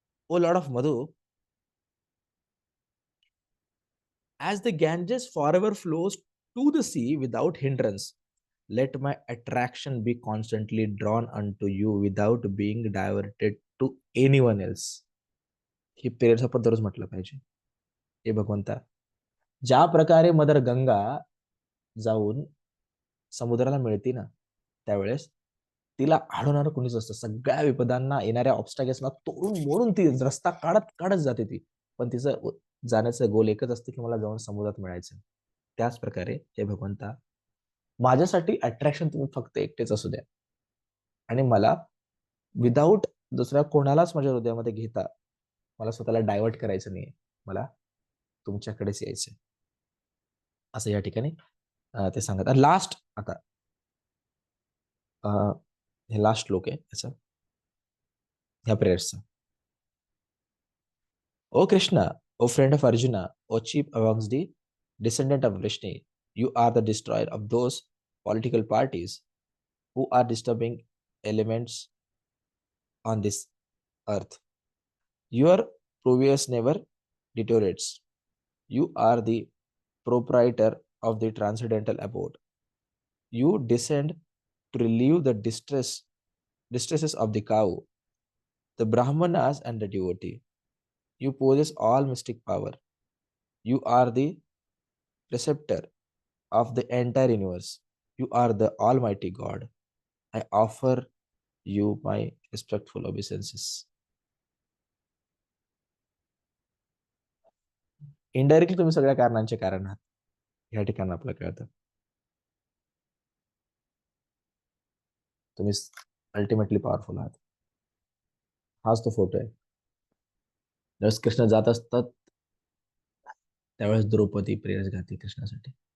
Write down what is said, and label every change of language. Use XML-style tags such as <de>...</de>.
<en>O lord of Madhu, as the Ganges forever flows to the sea without hindrance, let my attraction be constantly drawn unto you without being diverted to anyone else.</en> <mr>He prayers आपण दररोज म्हटलं पाहिजे. हे भगवंता, ज्या प्रकारे mother Ganga जाऊन समुद्राला मिळते ना, त्यावेळेस तिला अडवणारं कोणीच असतं. सगळ्या विपदांना, येणाऱ्या ऑब्स्टॅकल्सना तोडून मोडून ती रस्ता काढत काढत जाते ती. पण तिचं जाण्याचं गोल एकच असतं की मला जाऊन समुद्रात मिळायचं. त्याच प्रकारे हे भगवंता, माझ्यासाठी अट्रॅक्शन तुम्ही फक्त एकटेच असू द्या आणि मला विदाऊट दुसऱ्या कोणालाच माझ्या हृदयामध्ये घेता मला स्वतःला डायव्हर्ट करायचं नाहीये. मला तुमच्याकडेच यायचंय असं या ठिकाणी ते सांगत. लास्ट आता हे लास्ट श्लोक आहे याचा, ह्या प्रेयर्सचा.</mr> <en>O Krishna, O friend of Arjuna, O chief amongst the descendant of Vishnu, you are the destroyer of those political parties who are disturbing elements on this earth. Your provious never deteriorates. You are the proprietor of the transcendental abode. You descend to relieve the distresses of the cow, the brahmanas and the devotee. You possess all mystic power. You are the preceptor of the entire universe. You are the Almighty God. I offer you my respectful obeisances.</en> <mr>Indirectly तुम्ही सगळ्या कारणांचे कारण आहात या ठिकाणी आपल्याला कळतं. तुम्ही ultimately powerful आहात. हाच तो फोटो आहे. ज्यावेळेस कृष्ण जात असतात त्यावेळेस द्रौपदी प्रेयर्स गाते कृष्णासाठी.</mr>